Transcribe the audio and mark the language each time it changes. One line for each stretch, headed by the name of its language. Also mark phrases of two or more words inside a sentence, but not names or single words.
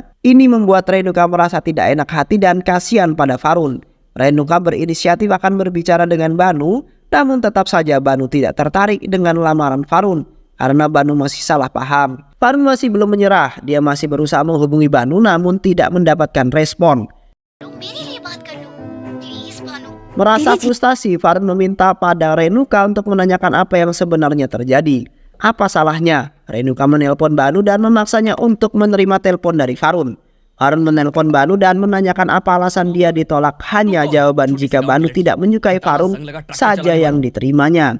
Indonesian: Ini membuat Renuka merasa tidak enak hati dan kasihan pada Farun. Renuka berinisiatif akan berbicara dengan Banu, namun tetap saja Banu tidak tertarik dengan lamaran Farun. karena Banu masih salah paham. Farun masih belum menyerah, dia masih berusaha menghubungi Banu namun tidak mendapatkan respon.
Hindi: मेरे लिए बात कर लो प्लीज भानु।
Indonesian: Merasa frustasi, Farun meminta pada Renuka untuk menanyakan apa yang sebenarnya terjadi. Apa salahnya? Renuka menelpon Banu dan memaksanya untuk menerima telepon dari Farun. Farun menelpon Banu dan menanyakan apa alasan dia ditolak. Hanya jawaban jika Banu tidak menyukai Farun saja yang diterimanya.